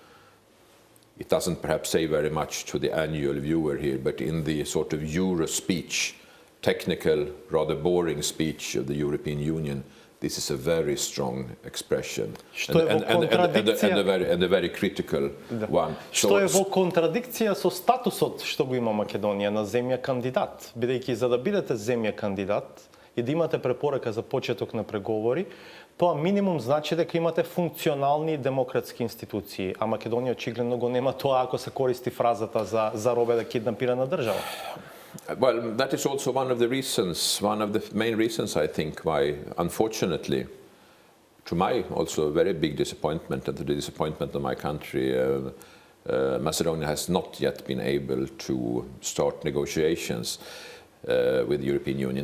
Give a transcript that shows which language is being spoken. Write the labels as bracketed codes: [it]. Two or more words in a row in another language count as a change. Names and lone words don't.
[en] It doesn't perhaps say very much to the annual viewer here, but in the sort of Euro speech, technical, rather boring speech of the European Union, this is a very strong expression and a very critical one. [mk] Што е во контрадикција со статусот што го има Македонија на земја кандидат, бидејќи за да бидете земја кандидат и да имате препорака за почеток на преговори, тоа минимум значи дека имате функционални демократски институции, а Македонија очигледно го нема тоа ако се користи фразата за робе да киднапирана држава. [en] Well, that is also one of the main reasons, I think, why, unfortunately, to my also very big disappointment and to the disappointment of my country, Macedonia has not yet been able to start negotiations with the European Union.